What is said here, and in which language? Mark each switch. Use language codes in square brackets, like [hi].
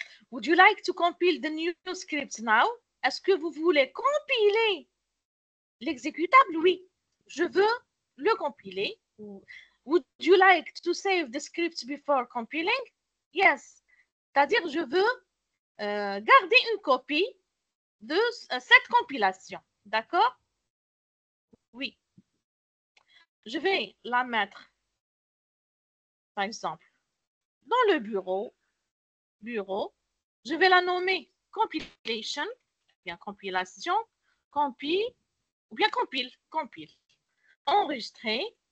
[en] Would you like to compile the new scripts now? [fr] Est-ce que vous voulez compiler l'exécutable? Oui, je veux le compiler. [en] Would you like to save the script before compiling? Yes. [fr] C'est-à-dire, je veux garder une copie de cette compilation. D'accord? Oui. Je vais la mettre, par exemple, dans dans le bureau, je vais la nommer compilation, bien compilation, compile, ou bien compile. Enregistrer.